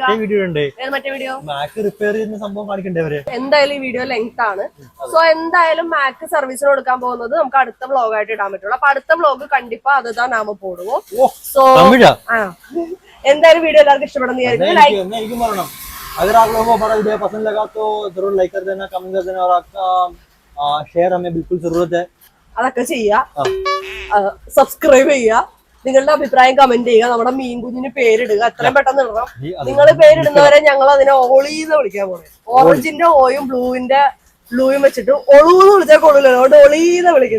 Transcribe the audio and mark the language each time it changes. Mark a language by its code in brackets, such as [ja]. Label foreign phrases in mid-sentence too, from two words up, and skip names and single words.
[ml] മറ്റേ വീഡിയോ എന്തായാലും ഈ വീഡിയോ ലെങ്ത് ആണ്. സോ എന്തായാലും മാക്ക് സർവീസിന് കൊടുക്കാൻ പോകുന്നത് നമുക്ക് അടുത്ത വ്ലോഗ് ആയിട്ട് ഇടാൻ പറ്റുള്ളൂ. അപ്പൊ അടുത്ത വ്ലോഗ് [ta] கண்டிப்பா அதுதான் நாம போடுவோ. [ml] സോ എന്തായാലും വീഡിയോ എല്ലാവർക്കും ഇഷ്ടപ്പെടുന്ന വിചാരിക്കുന്നു. [hi] अगर आप लोगों को हमारा वीडियो पसंद लगा तो जरूर लाइक कर देना, कमेंट कर देना और आपका शेयर हमें बिल्कुल जरूरत है. [ml] അതൊക്കെ ചെയ്യുക, സബ്സ്ക്രൈബ് ചെയ്യുക, നിങ്ങളുടെ അഭിപ്രായം കമന്റ് ചെയ്യുക, നമ്മുടെ മീൻ കുഞ്ഞിന് പേരിടുക. എത്രയും പെട്ടെന്ന് ഇടണം. നിങ്ങൾ പേരിടുന്നവരെ ഞങ്ങൾ അതിനെ ഓളീന്ന് വിളിക്കാൻ പോകുന്നത്. ഓറഞ്ചിന്റെ ഓയും ബ്ലൂയും വെച്ചിട്ട് ഒളൂന്ന് വിളിച്ചാൽ കൊള്ളൂല്ലോ.